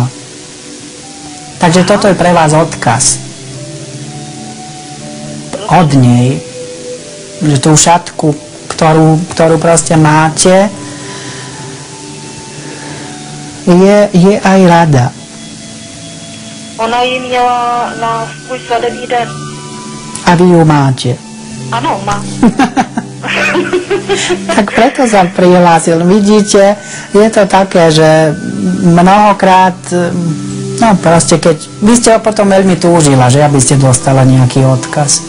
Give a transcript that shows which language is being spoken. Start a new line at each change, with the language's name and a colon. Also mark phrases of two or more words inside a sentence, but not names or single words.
Slovak: Takže toto je pre vás odkaz. Od nej, že tú šatku, ktorú proste máte, je aj rada.
Czech: Ona ji měla na svůj svatební den.
Slovak: A vy ju máte. Áno, má. Tak preto sa prihlásil. Vidíte, je to také, že mnohokrát, no proste keď, vy ste ho potom veľmi túžila, že aby ste dostala nejaký odkaz.